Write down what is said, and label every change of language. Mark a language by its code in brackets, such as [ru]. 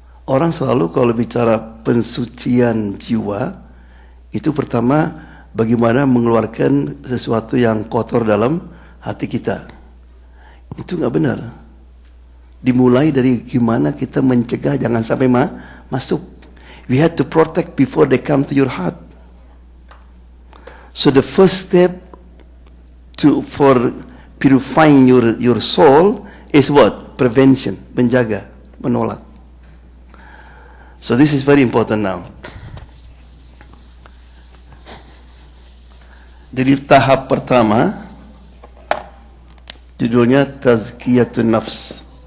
[id] Orang selalu kalau bicara pensucian jiwa, itu pertama bagaimana mengeluarkan sesuatu yang kotor dalam hati kita. Itu nggak benar. Dimulai dari gimana kita mencegah jangan sampai masuk. [en] We had to protect before they come to your heart. So the first step for purifying your soul is what? Prevention, [id] menjaga, menolak. [en] So this is very important now. [id] Jadi tahap pertama judulnya Tazkiyatun Nafs.